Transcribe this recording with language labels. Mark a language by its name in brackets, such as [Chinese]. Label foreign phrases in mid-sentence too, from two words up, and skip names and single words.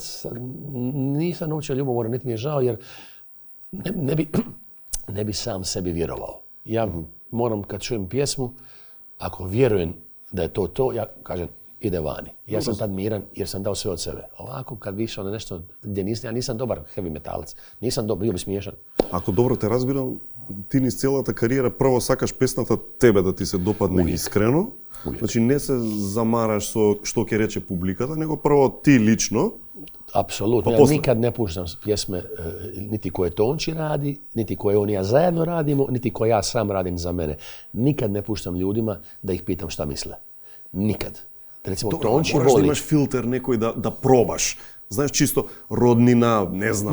[Croatian] Nisam naučio ljubomora, niti mi je žao jer ne bi sam sebi vjerovao. Ja moram kad čujem pjesmu, ako vjerujem da je to, ja kažem ide vani. Ja sam tad miran jer sam dao sve od sebe. Ovako kad bi išao na nešto gdje ja nisam dobar heavy metalac, nisam dobar, bio bi smiješan. [Macedonian] Ако добро те разбирам, ти низ целата кариера прво сакаш песната тебе да ти се допадне искрено. Значи не се замараш со што ќе рече публиката, него прво ти лично. [Croatian] Apsolutno. Ja nikad ne puštam pjesme niti koje Tonči radi, niti koje on i ja zajedno radimo, niti koje ja sam radim za mene. Nikad ne puštam ljudima da ih pitam šta misle. Nikad. Recimo, Tonči voli. Moraš da imaš filter nekoj da probaš. Znaš, čisto rodnina, ne znam,